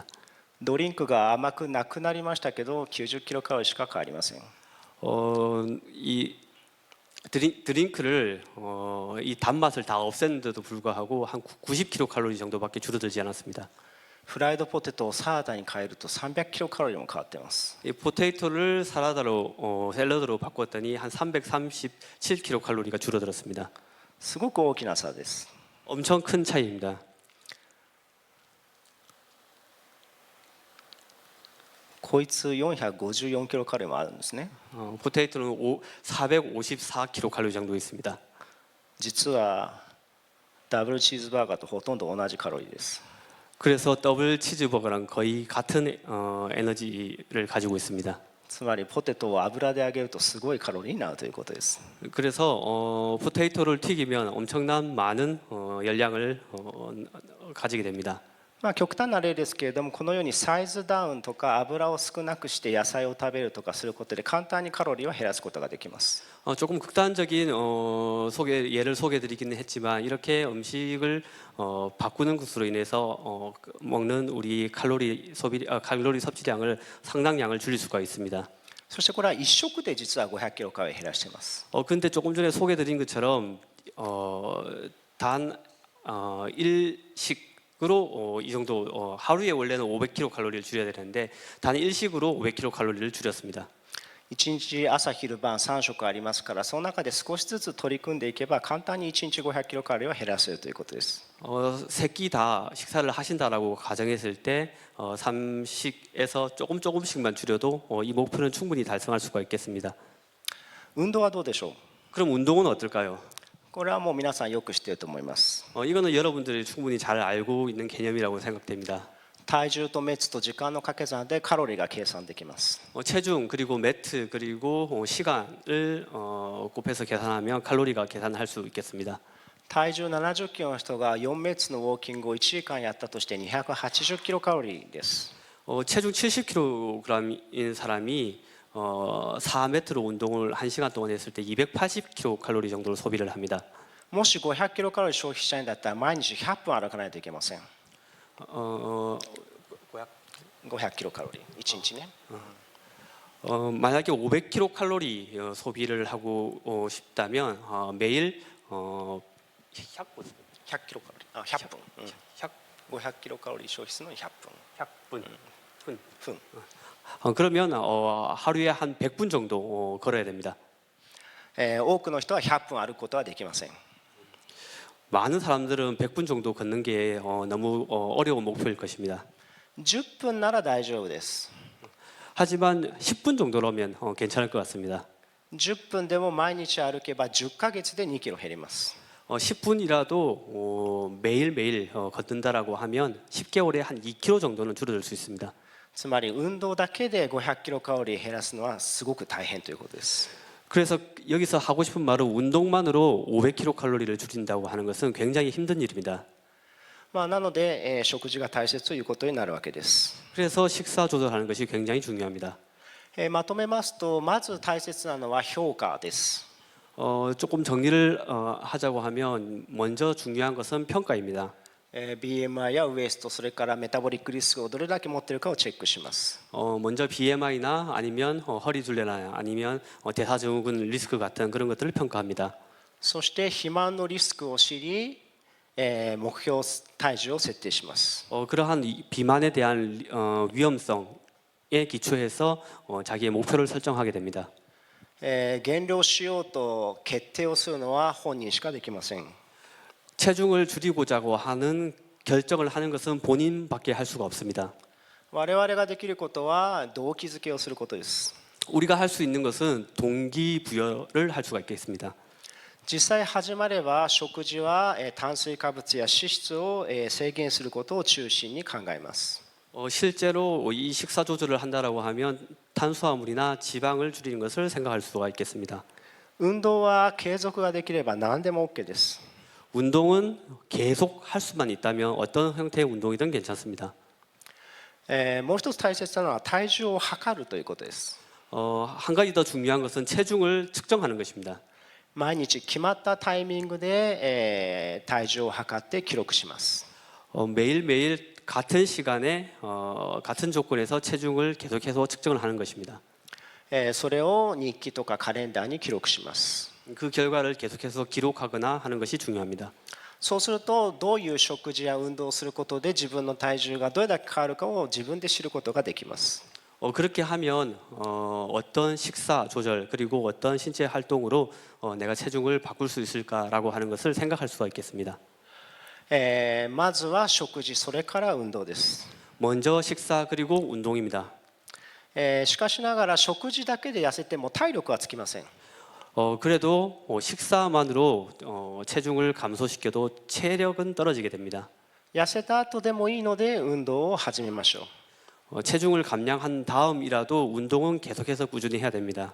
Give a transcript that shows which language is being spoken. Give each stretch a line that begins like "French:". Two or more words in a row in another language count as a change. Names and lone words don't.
Japanese: ドリンクが甘くなくなりましたけど90キロカロリーしか変わりません。
Korean: 이 드링크를 이 단맛을 다 없앴는데도 불구하고 한 90kcal 정도밖에 줄어들지 않았습니다.
Japanese: フライドポテトをサラダに変えると300キロカロリーも変わっています。
Korean: 이 포테이토를 사라다로 샐러드로 바꿨더니 한 337kcal가 줄어들었습니다.
Japanese: すごく大きな差です。
Korean: 엄청 큰 차이입니다.
Japanese: こいつ454キロカロリーもあるんですね。
Korean: 포테이토는 454kcal 정도 있습니다.
Japanese: 実はダブルチーズバーガーとほとんど同じカロリーです。
Korean: 그래서 더블 치즈버거랑 거의 같은 에너지를 가지고 있습니다.
Japanese: つまりポテトを油で揚げるとすごいカロリーになるということです。
Korean: 그래서 포테이토를 튀기면 엄청난 많은 열량을 가지게 됩니다.
Japanese: まあ極端な例ですけれどもこのようにサイズダウンとか油を少なくして野菜を食べるとかすることで簡単にカロリーを減らすことができます。
Korean: 조금 극단적인 예를 소개해드리기는 했지만 이렇게 음식을 바꾸는 것으로 인해서 먹는 우리 칼로리 섭취량을 상당량을 줄일 수가 있습니다.
Japanese: そしてこれは1食で実は500キロカロリー減らしています。
Korean: 근데 조금 전에 소개드린 것처럼 단 일식으로 이 정도 하루에 원래는 500kcal를 줄여야 되는데 단 일식으로 500kcal를 줄였습니다.
Japanese: 1 日朝昼晩3食ありますからその中で少しずつ取り組んでいけば簡単に1日500キロカロリーを減らせるということです。
Korean: 세 끼 다 식사를 하신다라고 가정했을 때 3식에서 조금씩만 줄여도 이 목표는 충분히 달성할 수가 있겠습니다.
Japanese: 運動はどうでしょう。
Korean: 그럼 운동은 어떨까요?
Japanese: これはもう皆さんよく知っていると思います。
Korean: 이거는 여러분들이 충분히 잘 알고 있는 개념이라고 생각됩니다.
Japanese: 体重とメツと時間の掛け算でカロリーが計算できます。
Korean: 체중 그리고 매트 그리고 시간을 곱해서 계산하면 칼로리가 계산할 수 있겠습니다.
Japanese: 体重70キロの人が4メッツのウォーキングを1時間やったとして280キロカロリーです。
Korean: 체중 70kg인 사람이 4m로 운동을 1시간 동안 했을 때 280kcal 정도를 소비를 합니다.
Japanese: もし500キロカロリー消費したいんだったら毎日100分歩かないといけません。 500キロカロリー1日ね。
Korean: 만약에 500kcal 소비를 하고 싶다면 매일
Japanese: 100 キロカロリー100分、500キロカロリー消費するのに100分
Korean: 100분. 그러면 하루에 한 100분 정도 걸어야 됩니다.
Japanese: 多くの人は100分歩くことはできません。
Korean: 많은 사람들은 100분 정도 걷는 게 너무 어려운 목표일 것입니다.
Japanese: 10 分なら大丈夫です。
Korean: 하지만 10분 정도라면 괜찮을 것 같습니다.
Japanese: 10 分でも毎日歩けば10ヶ月で2キロ減ります。
Korean: 10분이라도 매일매일 걷는다라고 하면 10개월에 한 2kg 정도는 줄어들 수 있습니다.
Japanese: つまり運動だけで500キロカロリー減らすのはすごく大変ということです。
Korean: 그래서 여기서 하고 싶은 말은 운동만으로 500kcal를 줄인다고 하는 것은 굉장히 힘든 일입니다.
Japanese: まあなので、食事が大切ということになるわけです。
Korean: 그래서 식사 조절하는 것이 굉장히 중요합니다.
Japanese: まとめますとまず大切なのは評価です。
Korean: 조금 정리를 하자고 하면 먼저 중요한 것은 평가입니다.
Japanese: BMI やウエストそれからメタボリックリスクをどれだけ持っているかをチェックします。
Korean: 먼저 BMI나 아니면 허리 둘레나 아니면 대사증후군 리스크 같은 그런 것들을 평가합니다.
Japanese: そして肥満のリスクを知り、目標体重を設定します。
Korean: 그러한 비만에 대한 위험성에 기초해서 자기의 목표를 설정하게 됩니다.
Japanese: 減量しようと決定をするのは本人しかできません。
Korean: 체중을 줄이고자 하는 결정을 하는 것은 본인밖에 할 수가 없습니다.
Japanese: 我々ができることは動機づけをすることです。
Korean: 우리가 할 수 있는 것은 동기부여를 할 수가 있겠습니다.
Japanese: 実際始まれば食事は炭水化物や脂質を制限することを中心に考えます。
Korean: 실제로 이 식사 조절을 한다라고 하면 탄수화물이나 지방을 줄이는 것을 생각할 수가 있겠습니다.
Japanese: 運動は継続ができれば何でも OK です。
Korean: 운동은 계속 할 수만 있다면 어떤 형태의 운동이든 괜찮습니다.
Japanese: もう一つ大切なのは体重を測るということです。
Korean: 한 가지 더 중요한 것은 체중을 측정하는 것입니다.
Japanese: 毎日決まったタイミングで体重を測って記録します。
Korean: 매일매일 같은 시간에 같은 조건에서 체중을 계속해서 측정을 하는 것입니다.
Japanese: それを日記とかカレンダーに記録します。
Korean: 그 결과를 계속해서 기록하거나 하는 것이 중요합니다.
Japanese: そうするとどういう食事や運動をすることで自分の体重がどれだけ変わるかを自分で知ることができます。
Korean: 그렇게 하면 어떤 식사 조절 그리고 어떤 신체 활동으로 내가 체중을 바꿀 수 있을까라고 하는 것을 생각할 수가 있겠습니다.
Japanese: まずは食事それから運動です。
Korean: 먼저 식사 그리고 운동입니다.
Japanese: しかしながら食事だけで痩せても体力はつきません。
Korean: 그래도 식사만으로 체중을 감소시켜도 체력은 떨어지게 됩니다.
Japanese: 痩せた後でもいいので運動を始めましょう。
Korean: 체중을 감량한 다음이라도 운동은 계속해서 꾸준히 해야 됩니다.